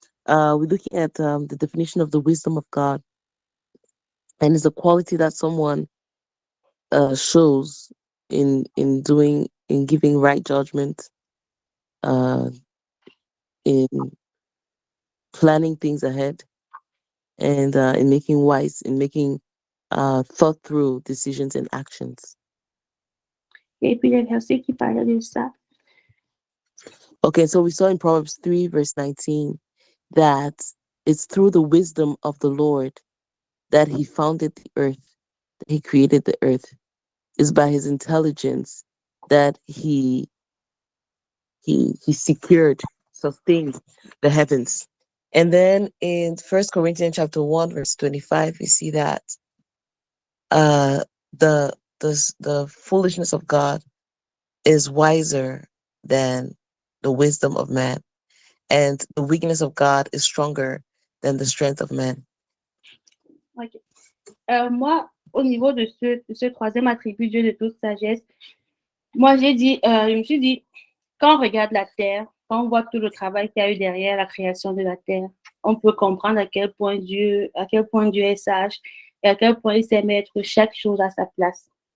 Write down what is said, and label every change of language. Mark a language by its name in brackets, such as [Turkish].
[English] We're looking at the definition of the wisdom of God, and it's a quality that someone shows in giving right judgment, in planning things ahead, and in making thought through decisions and actions. [French] Et puis les versets qui parlaient de ça. [English] Okay, so we saw in Proverbs 3, verse 19, that it's through the wisdom of the Lord that he founded the earth, that he created the earth. It's by his intelligence that he secured, sustained the heavens. And then in 1 Corinthians chapter 1, verse 25, we see that the foolishness of God is wiser than the wisdom of man, and the weakness of God is stronger than the strength of man. Okay. [French] Moi, au niveau de ce troisième attribut, Dieu de toute sagesse, moi, je me suis dit, quand on regarde la terre, quand on voit tout le travail qu'il y a eu derrière la création de la terre, on peut comprendre à quel point Dieu est sage et à quel point il sait mettre chaque chose à sa place.